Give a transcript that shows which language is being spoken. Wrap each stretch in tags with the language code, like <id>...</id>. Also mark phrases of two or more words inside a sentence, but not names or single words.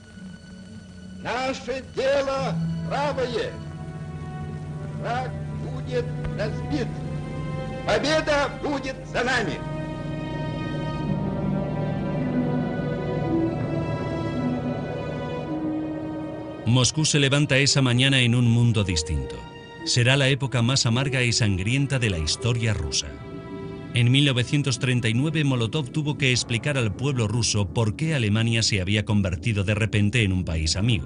<ru>Наше дело правое. Враг будет разбит. Победа будет за нами.</ru> <es>Moscú se levanta esa mañana en un mundo distinto. Será la época más amarga y sangrienta de la historia rusa. En 1939, Molotov tuvo que explicar al pueblo ruso por qué Alemania se había convertido de repente en un país amigo.</es>